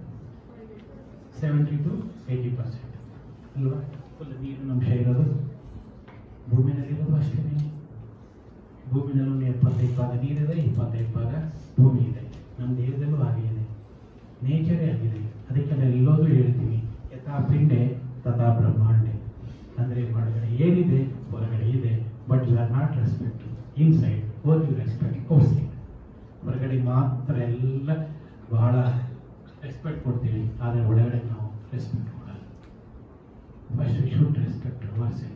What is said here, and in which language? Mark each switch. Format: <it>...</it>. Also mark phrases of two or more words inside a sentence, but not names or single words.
<kn>70 to 80% ಅಲ್ವಾ? ಫುಲ್ ನೀರಿನ ಅಂಶ ಇರೋದು. ಭೂಮಿನಲ್ಲಿರೋದು ಅಷ್ಟೇ. ಭೂಮಿನಲ್ಲೂ 75 ಭಾಗ ನೀರಿದೆ, 25 ಭಾಗ ಭೂಮಿ ಇದೆ. ನಮ್ಮ ದೇಹದಲ್ಲೂ ಹಾಗೆ ಇದೆ, ನೇಚರೇ ಆಗಿದೆ. ಅದಕ್ಕೆಲ್ಲ ಎಲ್ಲೋದು ಹೇಳ್ತೀವಿ,</kn> <sa>ಯಥಾ ಪಿಂಡೆ ತಥಾ ಬ್ರಹ್ಮಾಂಡೆ.</sa> <kn>ಅಂದರೆ ಒಳಗಡೆ ಏನಿದೆ ಹೊರಗಡೆ ಇದೆ,</kn> <en>but you are not respect. Inside only respect outside.</en> <kn>ಹೊರಗಡೆ ಮಾತ್ರ ಎಲ್ಲ ಬಹಳ ರೆಸ್ಪೆಕ್ಟ್ ಕೊಡ್ತೀವಿ, ಆದರೆ ಒಳಗಡೆ ನಾವು ರೆಸ್ಪೆಕ್ಟ್ ಕೊಡಲ್ಲ.</kn> <en>First we should respect our self.</en>